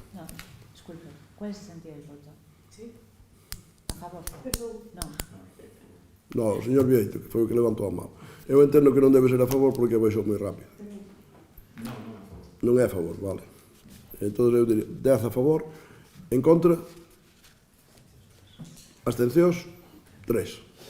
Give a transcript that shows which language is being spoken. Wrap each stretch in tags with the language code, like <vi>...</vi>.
<es>No, disculpe, ¿cuál es el sentido del voto? ¿Sí? ¿A favor? No.</es> <gl>No, o señor Vieito, que foi o que levantou a mão. Eu entendo que non debe ser a favor porque baixou moi rápido. Non é a favor, vale. Entón eu diría 10 a favor, en contra, abstencións, 3.</gl>